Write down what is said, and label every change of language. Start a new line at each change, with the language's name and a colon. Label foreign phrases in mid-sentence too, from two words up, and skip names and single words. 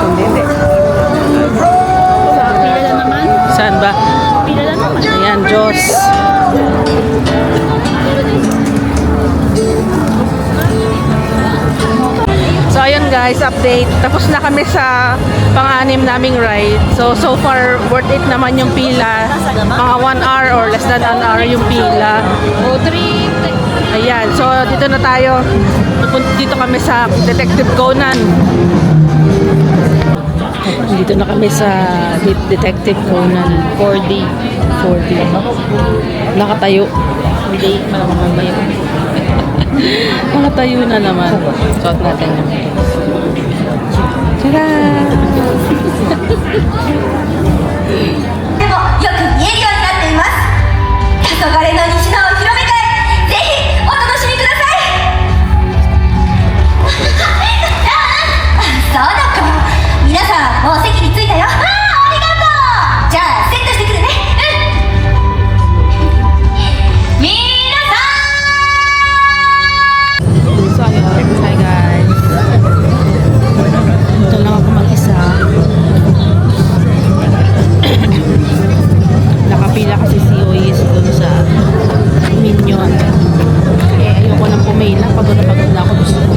Filipino: Pila na naman. Saan ba? Pila na naman. Ayan, Diyos. So ayun guys, update. Tapos na kami sa pang-anim naming ride. So far
English: worth it
Filipino: naman yung pila. Mga
English: 1 hour or less than an hour
Filipino: yung pila. O, 3. Ayan, so dito na tayo. Dito kami sa Detective Conan. Dito na kami sa Detective Conan 4D. Nakatayo. Hindi, malamang ba yun? Nakatayo na naman. Suot natin yun. Tara!
Japanese: でもよく見えるようになっています黄昏の西野を広めてぜひお楽しみくださいそうだか皆さんもう席に着いたよありがとうじゃあセットしてくるねうん皆さん
Filipino: So ayun, hi guys. Ito lang ako mag-isa. Nakapila kasi si Ois doon sa Minion. Eh, ayoko nang pumila. Pagod na ako. Gusto ko.